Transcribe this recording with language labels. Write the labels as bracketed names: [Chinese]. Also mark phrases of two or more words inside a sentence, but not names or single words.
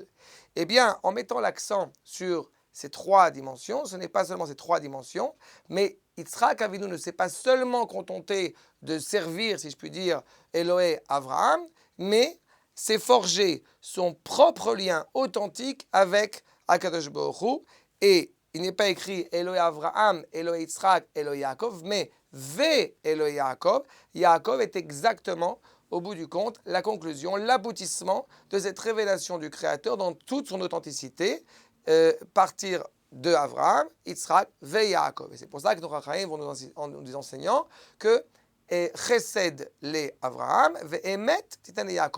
[French] Eh bien, en mettant l'accent sur ces trois dimensions, ce n'est pas seulement ces trois dimensions, mais [Hebrew] יצחק אבינו [French] ne s'est pas seulement contenté de servir, si je puis dire, [Hebrew] אלהי אברהם, [French] mais s'est forgé son propre lien authentique avec [Hebrew] הקדוש ברוך הוא, [French] et il n'est pas écrit [Hebrew] אלהי אברהם, אלהי יצחק, אלהי יעקב, [French] mais [Hebrew] ואלהי יעקב. [French] Yaakov est exactement, au bout du compte, la conclusion, l'aboutissement de cette révélation du Créateur dans toute son authenticité, partir de Avraham, Yitzhak, Ve Yaakov. Et c'est pour ça que nos Chachamim vont nous enseignant que [Hebrew] חסד לאברהם, ואמת תתן יעקב.